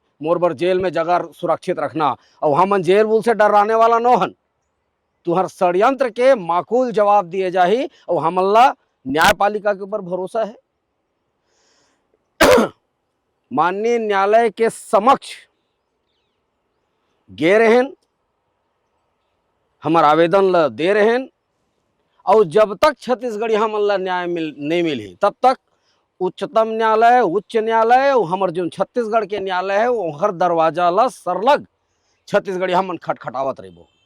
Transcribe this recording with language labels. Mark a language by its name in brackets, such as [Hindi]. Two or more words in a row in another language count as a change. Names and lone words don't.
[Chhattisgarhi] मोर बर जेल में जगह सुरक्षित रखना और हम जेल बुल से डराने वाला नो हन। तुहर षड्यंत्र के माकूल जवाब दिए जाही और हमला न्यायपालिका के ऊपर भरोसा है। माननीय न्यायालय के समक्ष गे रहें, हमार आवेदन ला दे रहें, और जब तक छत्तीसगढ़ हमन ला न्याय नहीं मिली तब तक उच्चतम न्यायालय, उच्च न्यायालय और हमार जो छत्तीसगढ़ के न्यायालय है वो हर दरवाजा ला सरलग छत्तीसगढ़ हमन खटखटावत रहिबो।